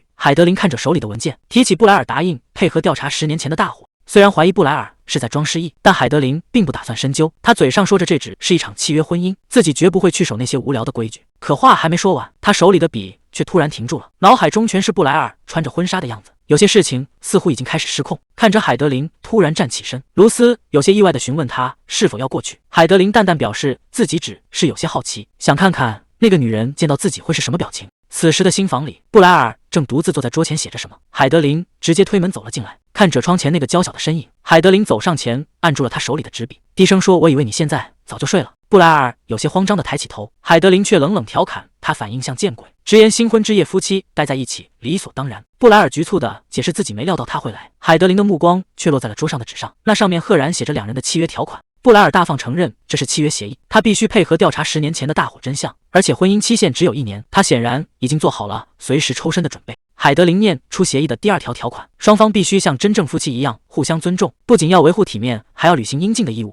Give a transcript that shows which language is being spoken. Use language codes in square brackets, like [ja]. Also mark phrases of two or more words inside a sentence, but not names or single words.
[zh] 海德琳看着手裡的文件，提起布萊爾答應配合調查10年前的大火。雖然懷疑布萊爾是在裝失憶，但海德琳並不打算深究。他嘴上說着這只是一場契約婚姻，自己絕不會去守那些無聊的規矩。可話還沒說完，他手裡的筆卻突然停住了，腦海中全是布萊爾穿着婚紗的樣子。有些事情似乎已經開始失控。看着海德琳突然站起身，盧斯有些意外地詢問他是否要過去。海德琳淡淡表示自己只是有些好奇，想看看那個女人見到自己會是什麼表情。此時的新房裡，布萊爾正獨自坐在桌前寫着什麼。海德琳直接推門走了進來，看着窗前那個嬌小的身影，海德琳走上前按住了他手裡的紙筆，低聲說：“我以為你現在早就睡了。” 布萊爾有些慌張地抬起頭，海德琳卻冷冷調侃他反應像見鬼，直言新婚之夜夫妻待在一起理所當然。布萊爾局促地解釋自己沒料到他會來，海德琳的目光卻落在了桌上的紙上，那上面赫然寫着2人的契約條款。布萊爾大方承認這是契約協議，他必須配合調查10年前的大火真相，而且婚姻期限只有1年，他顯然已經做好了隨時抽身的準備。海德琳念出協議的第2條條款，雙方必須像真正夫妻一樣互相尊重，不僅要維護體面，還要履行應盡的義務。